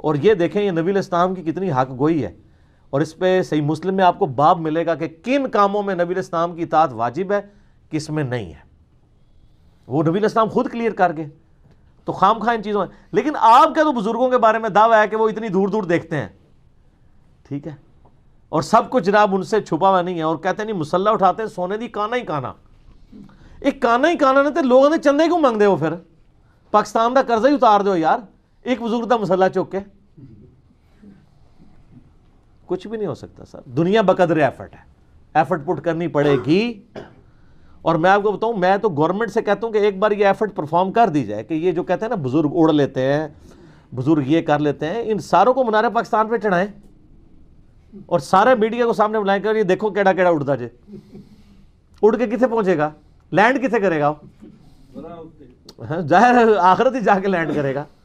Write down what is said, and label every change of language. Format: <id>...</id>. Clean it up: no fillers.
<ur>اور یہ دیکھیں یہ نبی علیہ السلام کی کتنی حق گوئی ہے, اور اس پہ صحیح مسلم میں آپ کو باب ملے گا کہ کن کاموں میں نبی علیہ السلام کی اطاعت واجب ہے, کس میں نہیں ہے. وہ نبی علیہ السلام خود کلیئر کر گئے. تو خام خواہ ان چیزوں میں, لیکن آپ کا تو بزرگوں کے بارے میں دعویٰ ہے کہ وہ اتنی دور دور دیکھتے ہیں, ٹھیک ہے, اور سب کچھ جناب ان سے چھپا ہوا نہیں ہے, اور کہتے ہیں نہیں مسلح اٹھاتے ہیں</ur> <pa>سونے دی کانا ہی کانا. ایک کانا ہی کانا نہیں تے لوگوں نے چندے کیوں مانگ دے ہو, پھر پاکستان دا قرضہ ہی اتار دو یار, ایک بزرگ دا مسلح چک کے.</pa> <ur>کچھ بھی نہیں ہو سکتا سر, دنیا بقدر ایفرٹ ہے, ایفرٹ پٹ کرنی پڑے گی. اور میں آپ کو بتاؤں, میں تو گورنمنٹ سے کہتا ہوں کہ ایک بار یہ ایفرٹ پرفارم کر دی جائے کہ یہ جو کہتے ہیں نا بزرگ اڑ لیتے ہیں, بزرگ یہ کر لیتے ہیں, ان ساروں کو منار پاکستان پہ چڑھائیں اور سارے میڈیا کو سامنے بلائیں کہ یہ دیکھو</ur> <pa>کیڑا کیڑا اڑتا جے,</pa> <ur>اڑ کے کتنے پہنچے گا, لینڈ کتنے کرے گا, ظاہر آخرت ہی جا کے لینڈ کرے گا.</ur>